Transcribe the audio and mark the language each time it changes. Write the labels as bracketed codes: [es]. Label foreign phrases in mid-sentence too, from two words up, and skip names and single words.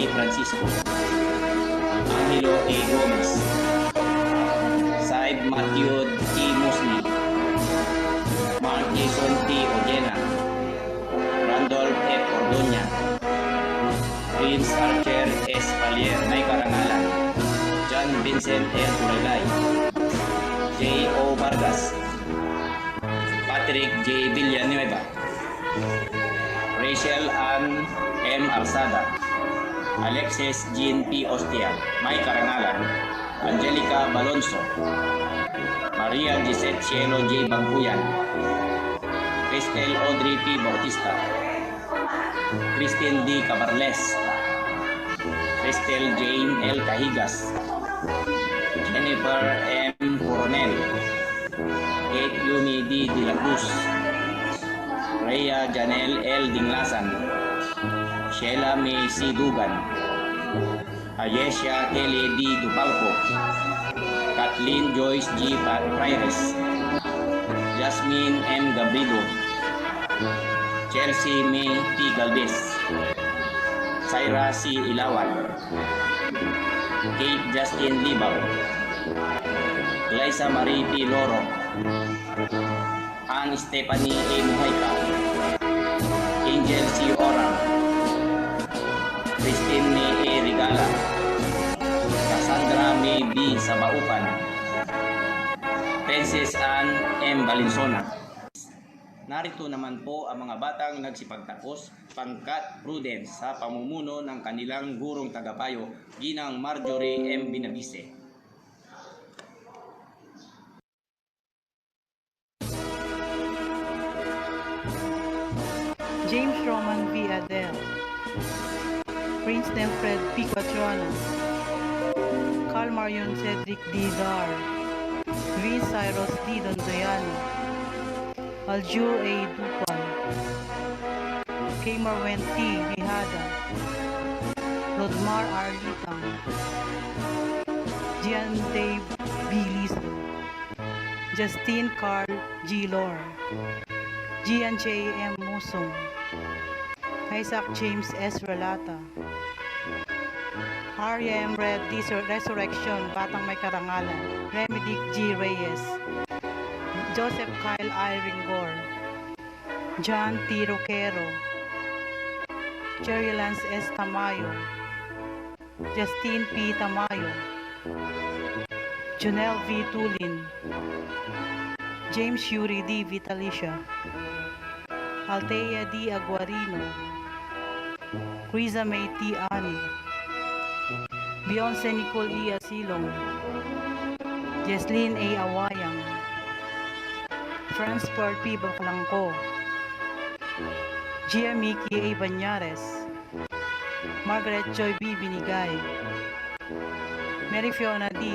[tl] Francisco, Angelo A. Gomez, Saib Matthew T. Musli, Mark Jason T. Ojena, Randolph F. Ordoña, Prince Archer S. Palier May Karangalan, John Vincent L. Turagay, J. O. Vargas, Patrick J. Villanueva, Rachel Ann M. Alsada, Alexis Jean P. Ostia May Karangalan, Angelica Balonso, Maria Gisette Cielo J. Bagbuyan, Cristel Audrey P. Bautista, Christine D. Cabarles, Cristel Jane L. Cahigas, Jennifer M. Coronel, Kate Yumi D. De la Cruz, Rhea Janelle L. Dinglasan, Sheila May C. Dugan, Ayesha Kelly D. Dupalco, Kathleen Joyce G. Paires, Jasmine M. Gabrido, Chelsea May T. Galvez, Syra C. Ilawan, Kate Justin Libaw, Liza Marie P. Loro, Ann Stephanie A. Muhayka, Angel C. Orang, Christine May A. Rigala, Cassandra May B. Sabaupan, Princess Ann M. Valenzuela. Narito naman po ang mga batang nagsipagtapos pangkat Prudence sa pamumuno ng kanilang gurong tagapayo, Ginang Marjorie M. Binabise. James Roman V. Adele, Prince Nelfred P. Quatrona, Carl Marion Cedric D. Dar, V. Cyrus D. Dondoyano, Aljur A. Dupan, K. Marwen T. Bihada, Rodmar R. Litang, Gian Dave B. Liso, Justine Carl G. Lor, Gian J. M. Musong, Isaac James S. Relata, Arya M. Red D. Resurrection, Batang May Karangalan, Remedic G. Reyes, Joseph Kyle I. Ringor, John T. Roquero, Cherry Lance S. Tamayo, Justine P. Tamayo, Junel V. Tulin, James Yuri D. Vitalicia, Althea D. Aguarino, Criza May T. Ani, Beyonce Nicole E. Asilong, Jesslyn A. Awayang, Fransport P. Bacalangco, Gia Miki A. Banyares, Margaret Joy B. Binigay, Mary Fiona D.